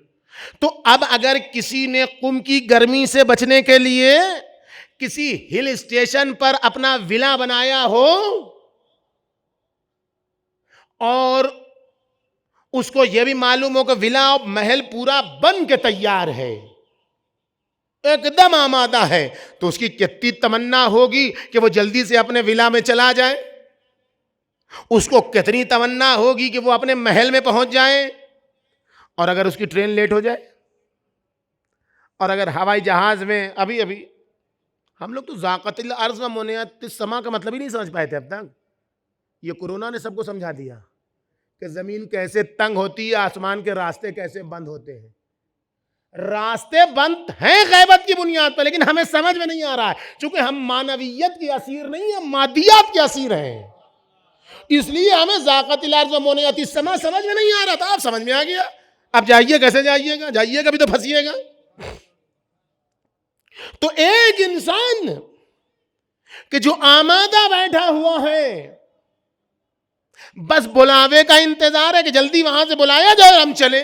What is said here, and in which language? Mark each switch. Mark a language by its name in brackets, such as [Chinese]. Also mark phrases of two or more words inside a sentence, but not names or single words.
[Urdu] تو اب اگر کسی نے قم کی گرمی سے بچنے کے لیے کسی ہل اسٹیشن پر اپنا ولا بنایا ہو اور اس کو یہ بھی معلوم ہو کہ ولا محل پورا بن کے تیار ہے، ایک دم آمادہ ہے، تو اس کی کتنی تمنا ہوگی کہ وہ جلدی سے اپنے ولا میں چلا جائے. اس کو کتنی تمنا ہوگی کہ وہ اپنے محل میں پہنچ جائے. اور اگر اس کی ٹرین لیٹ ہو جائے، اور اگر ہوائی جہاز میں ابھی ہم لوگ تو [Arabic] ذاقت الارض و منیت السما [Urdu] کا مطلب ہی نہیں سمجھ پائے تھے اب تک. یہ کورونا نے سب کو سمجھا دیا کہ زمین کیسے تنگ ہوتی ہے، آسمان کے راستے کیسے بند ہوتے ہیں. راستے بند ہیں غیبت کی بنیاد پر، لیکن ہمیں سمجھ میں نہیں آ رہا ہے، چونکہ ہم معنویت کے اسیر نہیں ہیں، مادیات کے اسیر ہیں. اس لیے ہمیں [Arabic] ذاقت الارض و منیت السما [Urdu] سمجھ میں نہیں آ رہا تھا. اب سمجھ میں آ گیا. اب جائیے کیسے جائیے گا؟ جائیے گا بھی تو پھنسیے گا. تو ایک انسان کہ جو آمادہ بیٹھا ہوا ہے بس بلاوے کا انتظار ہے کہ جلدی وہاں سے بلایا جائے اور ہم چلیں.